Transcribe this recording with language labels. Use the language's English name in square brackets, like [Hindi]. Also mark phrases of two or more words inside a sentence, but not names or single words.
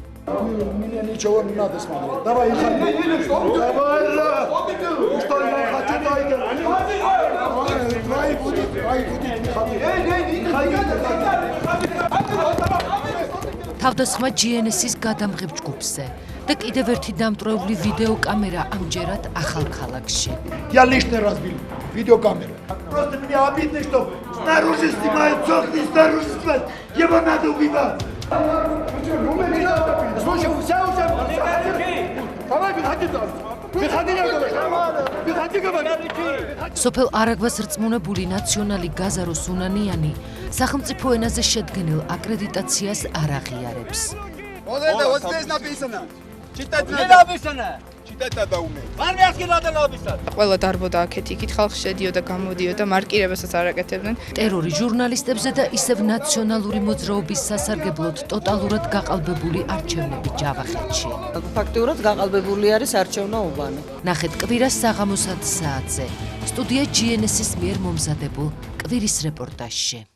[Russian] Меня ничего не надо смотреть. Давай, давай, что я хочу, дай будет, [Georgian] თავდასხმა GNS-ის გადამღებ ჯგუფზე და კიდევ ერთი დამტვრეული ვიდეო კამერა ამჯერად ახალ ქალაქში. [Russian] Я лишний раз бил видеокамеру. Просто мне обидно, что снаружи снимают, сохни, снаружи снимают. Его надо убивать. Слушай, вся уже... Давай, выходи там. Выходи, я говорю. Выходи, говорю. [Georgian] სოფელ არაგვას რწმუნებული ნაციონალი გაზარო სუნანიანი სახელმწიფო ენაზე შედგენილ აკრედიტაციას არ აღიარებს. [Russian] Вот здесь написано. Читать Не написано. Читать надо уметь. Армейский надо написать. [Georgian] ყველა დარბოდა აქეთ-იქით, ხალხი შედიოდა, გამოდიოდა, მარკირებასაც არ აკეთებდნენ. ტერორი ჟურნალისტებზე და ისევ ნაციონალური მოძრაობის სასარგებლოდ ტოტალურად გაყალბებული არჩევნები ჯავახეთში. ფაქტიურად გაყალბებული არის არჩევნაუბანი. ნახეთ კვირას საღამოს 10 საათზე სტუდია GNS-ის მიერ მომზადებულ კვირის რეპორტაჟში.